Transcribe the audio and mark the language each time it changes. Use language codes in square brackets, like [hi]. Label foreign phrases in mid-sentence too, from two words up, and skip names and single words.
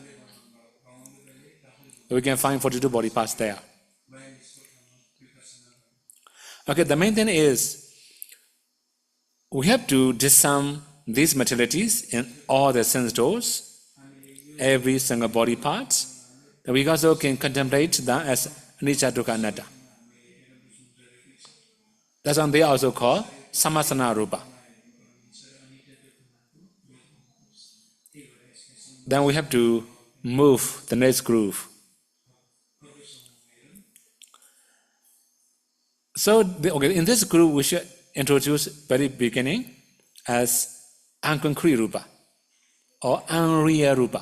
[en] We can find 42 body parts there. Okay, the main thing is we have to discern these materialities in all the sense doors, every single body part. We also can contemplate that as [pi] anicca, dukkha, anatta. [en] That's why they are also called [pi] samasana rupa. [en] Then we have to move the next groove. So, in this group, we should introduce very beginning as unconcrete rupa or unreal rupa.